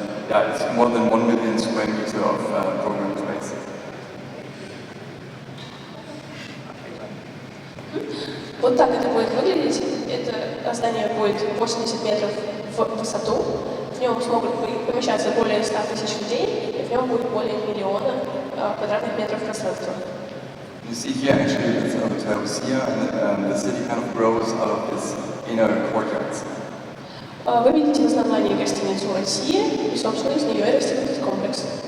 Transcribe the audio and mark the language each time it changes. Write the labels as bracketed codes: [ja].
[en] Yeah, it's more than 1 million square meters of program space. [ru] Вот так это будет выглядеть. Это здание будет 80 метров в высоту. В нем смогут помещаться более 100 тысяч людей, и в нем будет более 1 миллиона квадратных метров пространства. [en] You see here actually it's a hotel here, and the city kind of grows out of this inner courtyards. [ru] Вы видите в основании гостиницу России, и, собственно, из нее и растет этот комплекс.